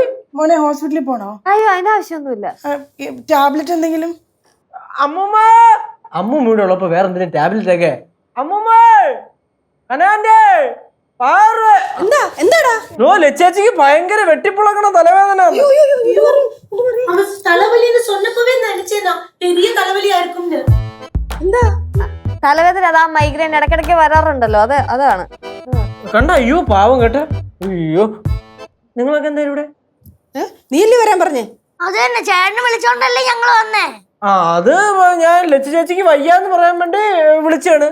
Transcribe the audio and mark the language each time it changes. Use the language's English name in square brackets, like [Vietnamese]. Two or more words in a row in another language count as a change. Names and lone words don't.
[Malayalam] മോനെ ഹോസ്പിറ്റലിൽ പോണോ? അയ്യോ അതിന്റെ ആവശ്യമൊന്നുമില്ല. ടാബ്ലറ്റ് എന്തെങ്കിലും? അമ്മൂമ്മയുടെ ഉള്ളപ്പോ വേറെ എന്തെങ്കിലും ടാബ്ലറ്റ് ഒക്കെ. അമ്മൂമ്മ അനാന്റെ എന്താടാ? ലച്ചേച്ചിക്ക് ഭയങ്കര വെട്ടിപ്പൊളക്കണ തലവേദന. [Tamil] தலைவலின்னு சொன்னப்பவே நினைச்சேனா பெரிய தலைவலியா இருக்கும்னு. [Malayalam] എന്താ തലവേദന അതാ മൈഗ്രെയിൻ ഇടയ്ക്കിടയ്ക്ക് വരാറുണ്ടല്ലോ, അതാണ്. കണ്ട അയ്യോ പാവം കേട്ടോ. അയ്യോ നിങ്ങളൊക്കെ എന്തായാലും ഇവിടെ? നീയല്ലേ വരാൻ പറഞ്ഞേ? അത് തന്നെ ചേട്ടനെ വിളിച്ചോണ്ടല്ലേ ഞങ്ങള് വന്നേ. ആ അത് ഞാൻ ലച്ചു ചേച്ചിക്ക് വയ്യാന്ന് പറയാൻ വേണ്ടി വിളിച്ചാണ്.